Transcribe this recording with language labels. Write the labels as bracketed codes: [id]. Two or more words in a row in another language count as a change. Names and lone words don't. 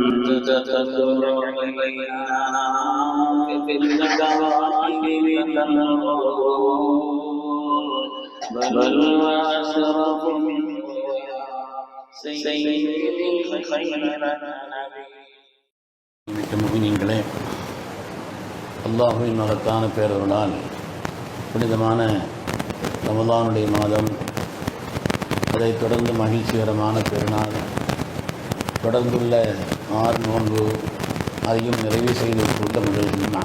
[ar] تتلو إلينا في الكواكب تنظر بل وأشرف من سيد خير [ta] மிக்க முஃமினீன்களே, அல்லாஹுவின் மகத்தான பேரருளால் புனிதமான ரமலானுடைய மாதம், அதைத் தொடர்ந்து மகிழ்ச்சிகரமான பெருநாள், தொடர்ந்துள்ள 6 நோன்பு, அதையும் நிறைவு செய்துள்ள முதல் நாள்.